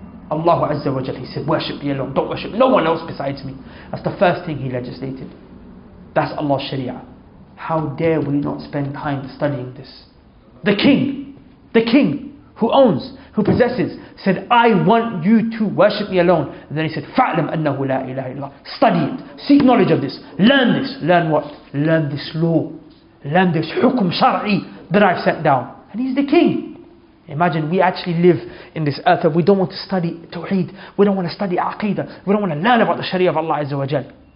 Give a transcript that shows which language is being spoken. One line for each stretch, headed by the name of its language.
English: Allah Azza wa Jal, He said, worship me alone, don't worship no one else besides me. That's the first thing He legislated. That's Allah's Sharia. How dare we not spend time studying this? The king who owns, who possesses, said, I want you to worship me alone. And then He said,
Arabic: فَعْلَمْ أَنَّهُ لَا إِلَهَ إِلَّا.
English: Study it, seek knowledge of this, learn this. Learn what? Learn this law, learn this hukum shar'i that I've set down. And He's the king. Imagine we actually live in this earth and we don't want to study Tawheed, we don't want to study Aqidah, we don't want to learn about the Sharia of Allah Azza wa Jal.